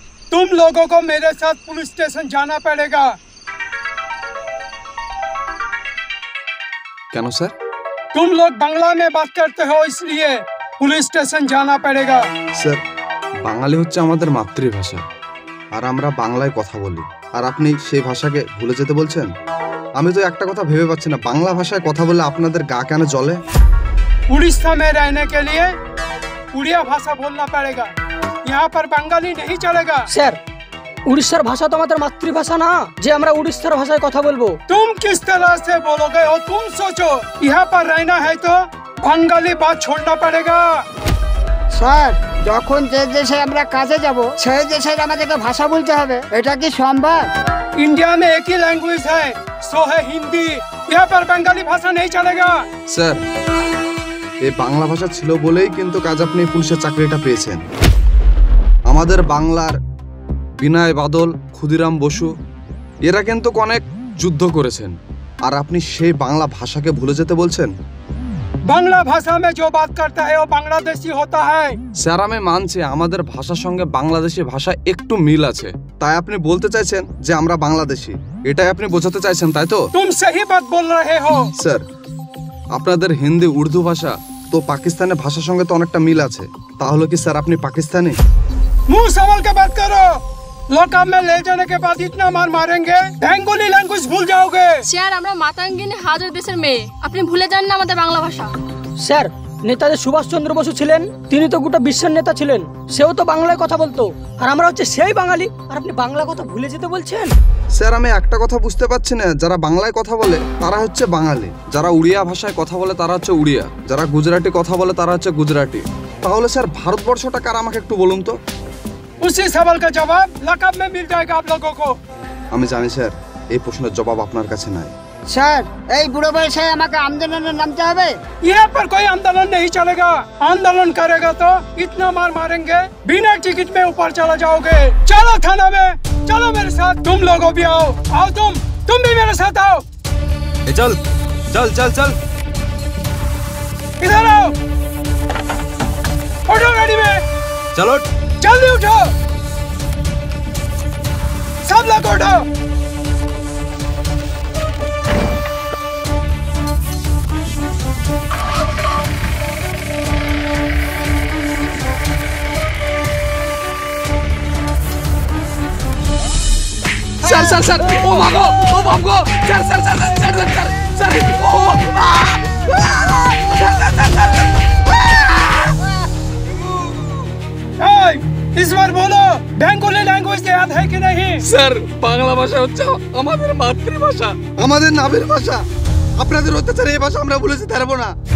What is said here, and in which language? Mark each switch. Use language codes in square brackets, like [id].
[hi] तुम लोगों को मेरे साथ पुलिस स्टेशन जाना पड़ेगा। [bn] কেন স্যার? [hi] तुम लोग बांग्ला में बात करते हो इसलिए पुलिस स्टेशन जाना पड़ेगा। [bn] স্যার, বাঙালি হচ্ছে আমাদের মাতৃভাষা, আর আমরা বাংলায় কথা বলি, আর আপনি সেই ভাষাকে ভুলে যেতে বলছেন? আমি তো একটা কথা ভেবে পাচ্ছি না, বাংলা ভাষায় কথা বললে আপনাদের গা কেন জ্বলে? [hi] उड़ीसा में रहने के लिए उड़िया भाषा बोलना पड़ेगा, यहाँ पर बंगाली नहीं चलेगा। [bn] স্যার, উড়িষ্যার ভাষা তো আমাদের মাতৃভাষা না যে আমরা উড়িষ্যার ভাষায় কথা বলবো। [hi] तुम किस तरह से बोलोगे हो? तुम सोचो, यहाँ पर रहना है तो बंगाली बात छोड़ना पड़ेगा। [bn] স্যার, যখন যে দেশে আমরা কাজে যাব সেই দেশের আমাদেরকে ভাষা বলতে হবে, এটা কি সম্ভব? [hi] इंडिया में एक ही लैंग्वेज है, सो है हिंदी। यहाँ पर बंगाली भाषा नहीं चलेगा। [bn] স্যার, এই বাংলা ভাষা ছিল বলেই কিন্তু কাজ আপনি পুলিশের চাকরিটা পেয়েছেন। আমাদের বাংলার বিনয় বাদল, ক্ষুদিরাম বসু এরা কিন্তু অনেক যুদ্ধ করেছেন, আর আপনি সেই বাংলা ভাষাকে ভুলে যেতে বলছেন? [hi] बांग्ला भाषा में जो बात करता है वो बांग्लादेशी होता है। [bn] স্যার আমি মানছি আমাদের ভাষার সঙ্গে বাংলাদেশি ভাষা একটু মিল আছে, তাই আপনি বলতে চাইছেন যে আমরা বাংলাদেশি, এটাই আপনি বোঝাতে চাইছেন তাই তো? [hi] तुम सही बात बोल रहे हो। [bn] স্যার আপনাদের হিন্দি উর্দু ভাষা তো পাকিস্তানের ভাষার সঙ্গে তো অনেকটা মিল আছে, তাহলে কি স্যার আপনি পাকিস্তানি? [hi] मुंह संभाल के बात करो, लॉकअप में ले जाने के बाद इतना मार मारेंगे बेंगोली लैंग्वेज भूल जाओगे। [bn] স্যার আমরা মাতাঙ্গিনী হাজার দেশের মেয়ে, আপনি ভুলে যান না আমাদের বাংলা ভাষা। স্যার নেতাজি সুভাষচন্দ্র বসু ছিলেন, তিনি তো গোটা বিশ্বের নেতা ছিলেন, সেও তো বাংলায় কথা বলতো, আর আমরা হচ্ছে সেই বাঙালি, আর আপনি বাংলা কথা ভুলে যেতে বলছেন? স্যার আমি একটা কথা বুঝতে পারছি না, যারা বাংলায় কথা বলে তারা হচ্ছে বাঙালি, যারা উড়িয়া ভাষায় কথা বলে তারা হচ্ছে উড়িয়া, যারা গুজরাটি কথা বলে তারা হচ্ছে গুজরাটি। তাহলে স্যার ভারতবর্ষটা কার আমাকে একটু বলুন তো। [hi] उसी सवाल का जवाब लॉकअप में मिल जाएगा आप लोगों को। [bn] আমি জানি স্যার এই প্রশ্নের জবাব আপনার কাছে নাই। স্যার এই বুড়ো বয়সে আমাকে আন্দোলনে নামতে হবে? [hi] यहाँ पर कोई आंदोलन नहीं चलेगा, आंदोलन करेगा तो इतना मार मारेंगे बिना टिकट में ऊपर चला जाओगे। चलो थाना में, चलो मेरे साथ, तुम लोगों भी आओ, आओ तुम भी मेरे साथ आओ। चल चल चल चल इधर आओ, उठो गाड़ी में, चलो। जल्दी उठो, सब लोग उठो। [bn] স্যার স্যার স্যার ও মাগো ও বাবগো sir sir sir sir sir sir ও [hi] इस बार बोलो बेंगोली लैंग्वेज याद है कि नहीं? [bn] স্যার বাংলা ভাষা হচ্ছে আমাদের মাতৃভাষা, আমাদের নামের ভাষা। আপনাদের অত্যাচারে এই ভাষা আমরা ভুলে যেতে পারবো না।